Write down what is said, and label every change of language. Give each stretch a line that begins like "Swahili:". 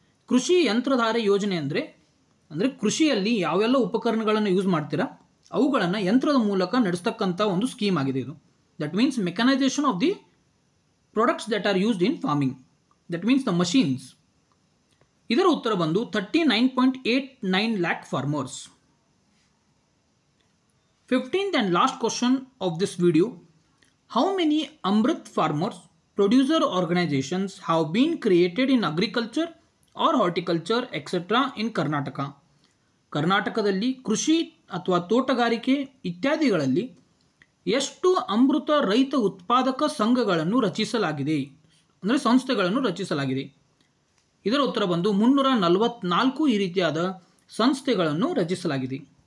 Kannada: ಕೃಷಿ ಯಂತ್ರಧಾರೆ ಯೋಜನೆ ಅಂದರೆ ಕೃಷಿಯಲ್ಲಿ ಯಾವೆಲ್ಲ ಉಪಕರಣಗಳನ್ನು ಯೂಸ್ ಮಾಡ್ತೀರಾ ಅವುಗಳನ್ನು ಯಂತ್ರದ ಮೂಲಕ ನಡೆಸ್ತಕ್ಕಂಥ ಒಂದು ಸ್ಕೀಮ್ ಆಗಿದೆ ಇದು.
English: That means mechanisation of the products that are used in farming, that means the machines.
Kannada: ಇದರ ಉತ್ತರ ಬಂದು 39.89 lakh farmers.
English: 15th and last question of this video, how many Amrit farmers producer organizations have been created in agriculture or horticulture etc. in Karnataka.
Kannada: ಕರ್ನಾಟಕದಲ್ಲಿ ಕೃಷಿ ಅಥವಾ ತೋಟಗಾರಿಕೆ ಇತ್ಯಾದಿಗಳಲ್ಲಿ ಎಷ್ಟು ಅಮೃತ ರೈತ ಉತ್ಪಾದಕ ಸಂಘಗಳನ್ನು ರಚಿಸಲಾಗಿದೆ, ಅಂದರೆ ಸಂಸ್ಥೆಗಳನ್ನು ರಚಿಸಲಾಗಿದೆ. ಇದರ ಉತ್ತರ ಬಂದು 344 ಈ ರೀತಿಯಾದ ಸಂಸ್ಥೆಗಳನ್ನು ರಚಿಸಲಾಗಿದೆ.